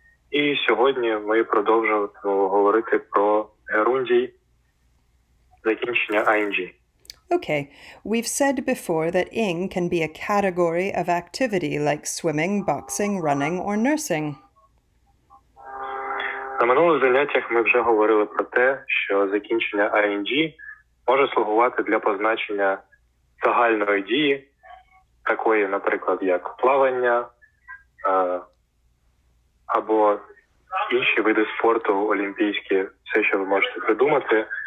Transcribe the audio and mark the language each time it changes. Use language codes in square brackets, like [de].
[uk] І сьогодні ми продовжуємо говорити про герундій закінчення ing. [en] Okay, we've said before that ing can be a category of activity like swimming, boxing, running, or nursing. [uk] На минулих заняттях ми вже говорили про те, що закінчення ing може слугувати для позначення загальної дії, такої, наприклад, як плавання або інші види спорту, олімпійські, все, що ви можете придумати.